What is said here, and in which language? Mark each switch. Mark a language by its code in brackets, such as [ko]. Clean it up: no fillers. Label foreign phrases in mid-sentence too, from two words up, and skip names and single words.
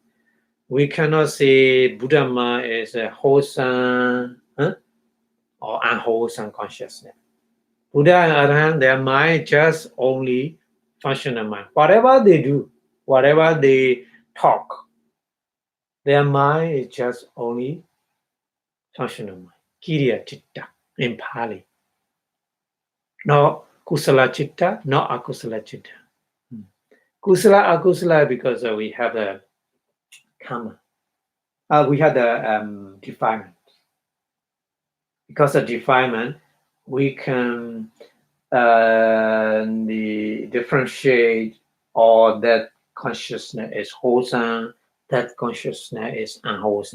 [en] We cannot say Buddha mind is a wholesome or unwholesome consciousness. Buddha and Arahant, their mind just only functional mind. Whatever they do, whatever they talk, their mind is just only functional mind. [pi] Kiriya Chitta [en] in Pali. No [pi] kusala chitta, [en] no [pi] akusala chitta. Kusala, akusala, [en] because we have the karma. We have the defilement. Because of defilement, we can differentiate or that consciousness is wholesome, that consciousness is unwholesome.